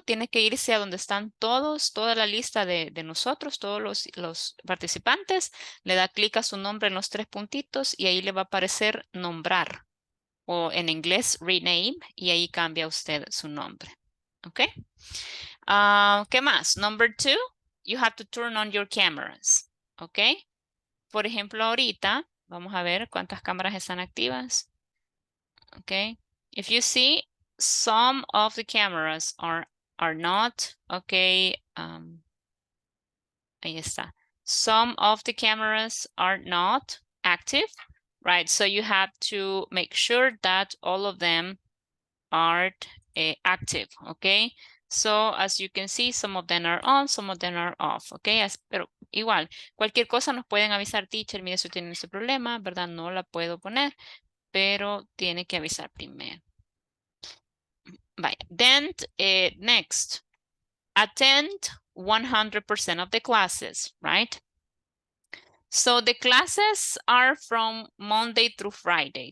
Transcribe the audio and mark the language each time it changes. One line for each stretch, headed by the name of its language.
Spanish: Tiene que irse a donde están toda la lista de nosotros, todos los participantes. Le da clic a su nombre en los tres puntitos y ahí le va a aparecer nombrar o en inglés rename y ahí cambia usted su nombre. ¿Ok? ¿Qué más?
English: Number 2, you have to turn on your cameras.
Spanish: ¿Ok? Por ejemplo, ahorita, vamos a ver cuántas cámaras están activas. ¿Ok?
English: If you see, some of the cameras are not, okay,
Spanish: ahí está.
English: Some of the cameras are not active, right? So you have to make sure that all of them are active, okay? So as you can see, some of them are on, some of them are off, okay?
Spanish: Pero igual, cualquier cosa nos pueden avisar, teacher, mire, si tienen ese problema, ¿verdad? No la puedo poner, pero tiene que avisar primero. Vaya.
English: Then next, attend 100% of the classes, right? So the classes are from Monday through Friday.